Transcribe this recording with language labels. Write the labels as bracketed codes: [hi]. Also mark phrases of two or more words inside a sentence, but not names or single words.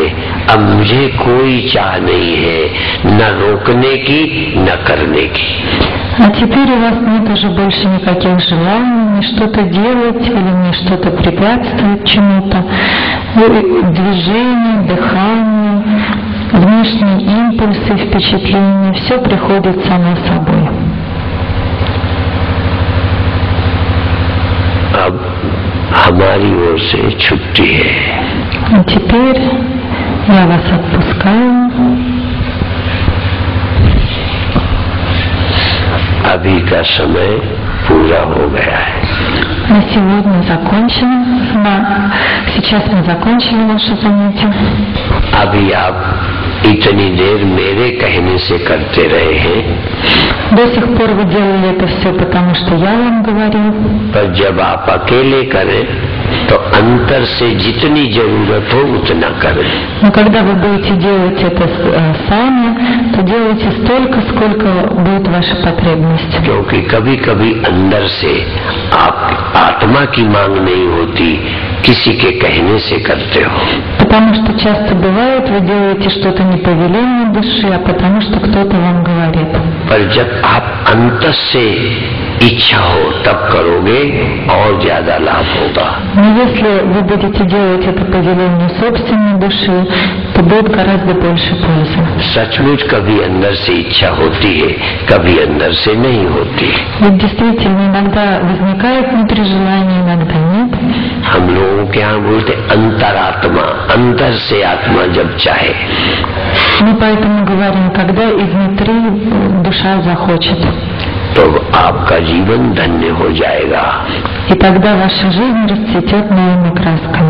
[hi] अब मुझे कोई चाह नहीं है, न रोकने की न करने की। [ru] А теперь у вас нет уже больше никаких желаний, ни что-то делать или ни что-то препятствовать чему-то. Движение, дыхание, внешние импульсы, впечатления, все приходит само собой. [hi] अब हमारी ओर से छुट्टी है। [ru] А теперь я вас отпускаю. [hi] अभी का समय पूरा हो गया है। [ru] На сегодня закончено. Сейчас мы закончили наше занятие. [hi] अभी आप इतनी देर मेरे कहने से करते रहे हैं, [ru] До сих пор вы делали это все потому, что я вам говорил. [hi] पर जब आप अकेले करें तो अंतर से जितनी जरूरत हो उतना करें। [ru] Но когда вы будете делать это сами, то делайте столько, сколько будет ваша потребность. [hi] क्योंकि कभी कभी अंदर से आप आत्मा की मांग नहीं होती, किसी के कहने से करते हो। [ru] Потому что часто бывает, вы делаете что-то не по велению души, а потому что кто-то вам говорит. [hi] पर जब आप अंतर से इच्छा हो तब करोगे और ज्यादा लाभ होगा। [ru] Но если вы будете делать это по велению собственной души, то будет гораздо больше пользы. [hi] सचमुच कभी अंदर से इच्छा होती है, कभी अंदर से नहीं होती। [ru] Ведь действительно иногда возникает внутри желание, иногда нет. [hi] हम लोगों के यहाँ बोलते अंतरात्मा, अंदर से आत्मा जब चाहे। [ru] Мы поэтому говорим, когда изнутри душа захочет. [hi] तो आपका जीवन धन्य हो जाएगा। [ru] И тогда ваша жизнь расцветет новыми красками.